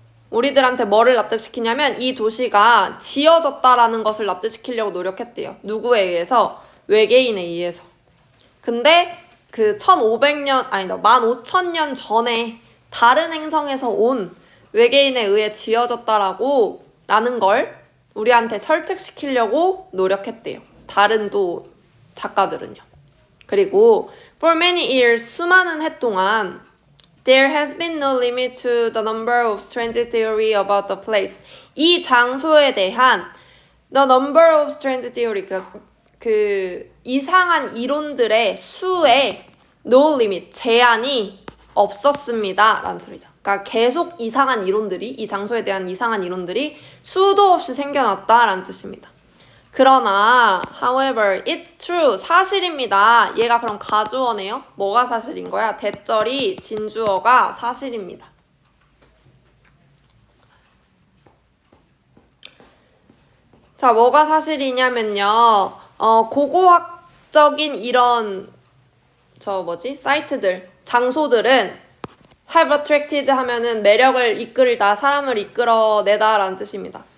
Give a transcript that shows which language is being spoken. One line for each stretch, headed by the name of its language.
Korean: 우리들한테 뭐를 납득시키냐면 이 도시가 지어졌다라는 것을 납득시키려고 노력했대요. 누구에 의해서? 외계인에 의해서. 근데 그 15,000년 전에 다른 행성에서 온 외계인에 의해 지어졌다라고 라는 걸 우리한테 설득시키려고 노력했대요. 다른 또 작가들은요. 그리고
English: for many years
Korean: 수많은 해 동안
English: There has been no limit to the number of strange theory about the place.
Korean: 이 장소에 대한
English: the number of strange theory
Korean: 그 이상한 이론들의 수에
English: no limit
Korean: 제한이 없었습니다. 라는 소리죠. 그러니까 계속 이상한 이론들이 이 장소에 대한 이상한 이론들이 수도 없이 생겨났다 라는 뜻입니다. 그러나
English: however it's true
Korean: 사실입니다. 얘가 그럼 가주어네요. 뭐가 사실인 거야? 대절이 진주어가 사실입니다. 자, 뭐가 사실이냐면요. 고고학적인 이런 사이트들, 장소들은
English: have attracted
Korean: 하면은 매력을 이끌다, 사람을 이끌어내다 라는 뜻입니다.